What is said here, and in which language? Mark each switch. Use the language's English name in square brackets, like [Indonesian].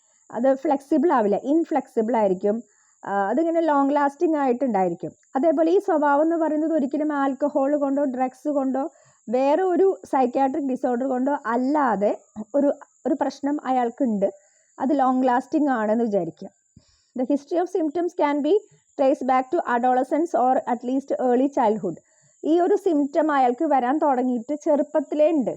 [Malayalam] അത് ഫ്ലെക്സിബിൾ ആവില്ല, ഇൻഫ്ലെക്സിബിൾ ആയിരിക്കും, അതിങ്ങനെ ലോങ് ലാസ്റ്റിംഗ് ആയിട്ടുണ്ടായിരിക്കും. അതേപോലെ ഈ സ്വഭാവം എന്ന് പറയുന്നത് ഒരിക്കലും ആൽക്കഹോൾ കൊണ്ടോ ഡ്രഗ്സ് കൊണ്ടോ വേറെ ഒരു സൈക്യാട്രിക് ഡിസോർഡർ കൊണ്ടോ അല്ലാതെ ഒരു പ്രശ്നം അയാൾക്കുണ്ട്, അത് ലോങ് ലാസ്റ്റിംഗ് ആണെന്ന് വിചാരിക്കുക. [English] The history of symptoms can be traced back to adolescence or at least early childhood. [Malayalam] ഈ ഒരു സിംറ്റം അയാൾക്ക് വരാൻ തുടങ്ങിയിട്ട് ചെറുപ്പത്തിലേ ഉണ്ട്.